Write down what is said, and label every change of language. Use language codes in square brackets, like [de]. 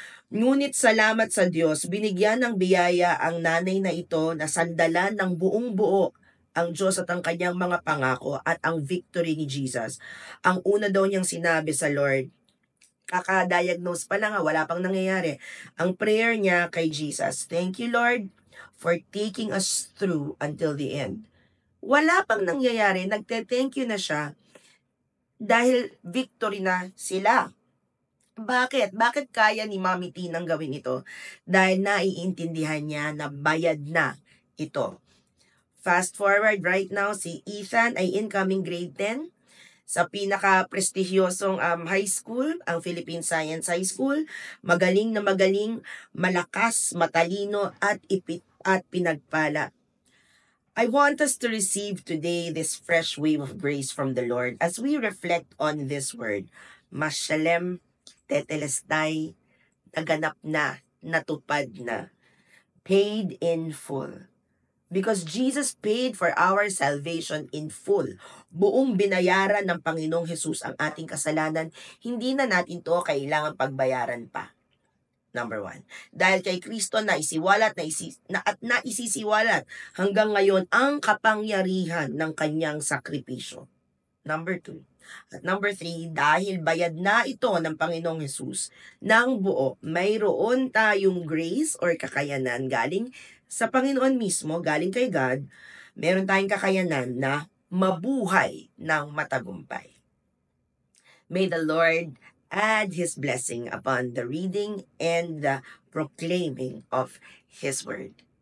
[tl] Ngunit salamat sa Diyos, binigyan ng biyaya ang nanay na ito na sandalan ng buong buo ang Diyos at ang kanyang mga pangako at ang victory ni Jesus. Ang una daw niyang sinabi sa Lord, kaka-diagnose pa lang, wala pang nangyayari. Ang prayer niya kay Jesus, [en] thank you Lord for taking us through until the end. [tl] Wala pang nangyayari, nagte-thank you na siya dahil victory na sila. Bakit? Bakit kaya ni Mommy Tinang gawin ito? Dahil naiintindihan niya na bayad na ito. [en] Fast forward right now, si Ethan ay incoming grade 10 [tl] sa pinaka-prestigyosong [en] high school, ang Philippine Science High School. [tl] Magaling na magaling, malakas, matalino at pinagpala. [en] I want us to receive today this fresh wave of grace from the Lord as we reflect on this word. [tl] Mashalem tetelestai, naganap na, natupad na, [en] paid in full. Because Jesus paid for our salvation in full. [tl] Buong binayaran ng Panginoong Jesus ang ating kasalanan, hindi na natin to kailangan pagbayaran pa. [en] Number 1. [tl] Dahil kay Kristo naisiwalat at naisisiwalat hanggang ngayon ang kapangyarihan ng kanyang sakripisyo. Number 2. At number 3, dahil bayad na ito ng Panginoong Jesus ng buo, mayroon tayong grace or kakayanan galing sa Panginoon mismo, galing kay God, meron tayong kakayanan na mabuhay ng matagumpay. [en] May the Lord add His blessing upon the reading and the proclaiming of His word.